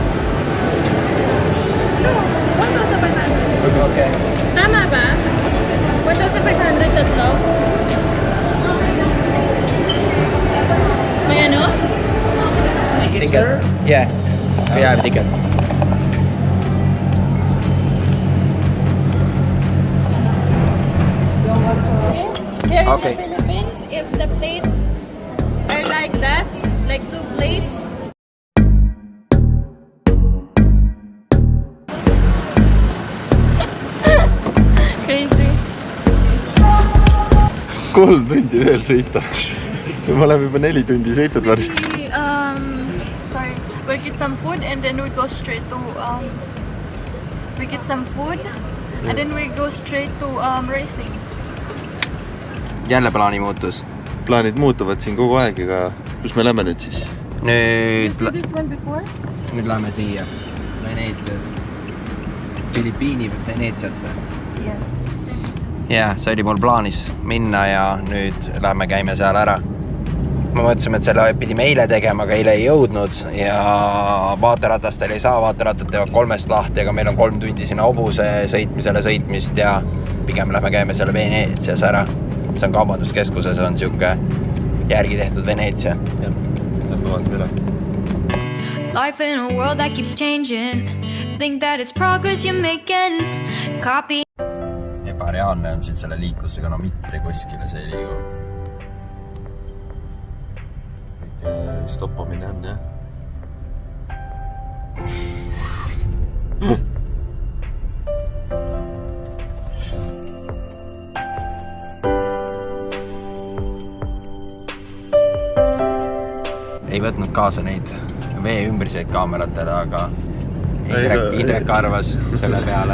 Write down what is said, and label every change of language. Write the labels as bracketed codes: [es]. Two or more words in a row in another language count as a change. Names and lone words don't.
[en] No, 1,500. Okay. [tl] Tama ba? 1,500 tatlo? May ano? [en] Ticket. Yeah. We have a ticket. Here Okay. in the Philippines, if the plate are like that, like 2 plates, crazy. [et] 3 tundi veel sõita. Me oleme juba 4 tundi sõitnud varsti. Sorry, we'll get some food and then we go straight to we get some food and then we go straight to racing. Jälle plaani muutus. Plaanid muutuvad siin kogu aeg, aga kus me lähme nüüd siis? Nüüd [en] This one before? [et] lähme siia Veneetsia. Filipiini Veneetsiasse. [en] Yes. [et] Jah, see oli mul plaanis minna ja nüüd lähme käime seal ära. Me mõtlesime, et selle pidime eile tegema, aga eile ei jõudnud ja vaateratastel ei saa, vaaterattad teevad 3 lahti, aga meil on 3 tundi sinna hobuse sõitmist ja pigem lähme käime selle Veneetsias ära. See on kaubanduskeskuses, on siuke järgi tehtud Veneetsia. Lähme vaatame üle. [en] Life in a world that keeps changing. Think that it's progress you're making. Copy. [et] Ebareaalne on siin selle liiklusega, no mitte kuskile see ei liigu. Stoppamine on, jah. Ei võtnud kaasa neid vee ümbriseid kaameratele, aga Indrek arvas selle peale.